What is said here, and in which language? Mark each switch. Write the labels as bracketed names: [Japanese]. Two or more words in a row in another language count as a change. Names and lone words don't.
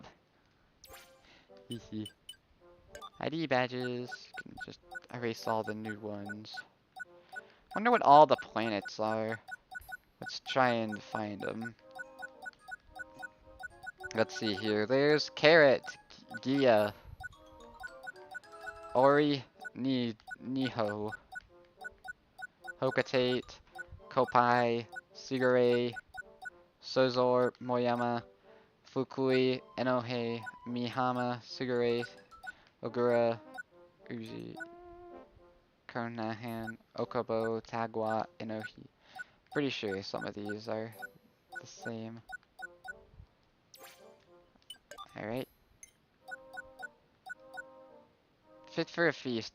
[English] Hehe. ID badges. Can just erase all the new ones. Wonder what all the planets are. Let's try and find them. Let's see here. There's Carrot, Gia, Ori, Niho, Hokatate, Kopai, Sigure, Sozor, Moyama, Fukui, Enohe, Mihama, Sigure, Ogura, Uji, Konahan, Okobo, Tagwa, Enohi. Pretty sure some of these are the same. Alright. Fit for a feast.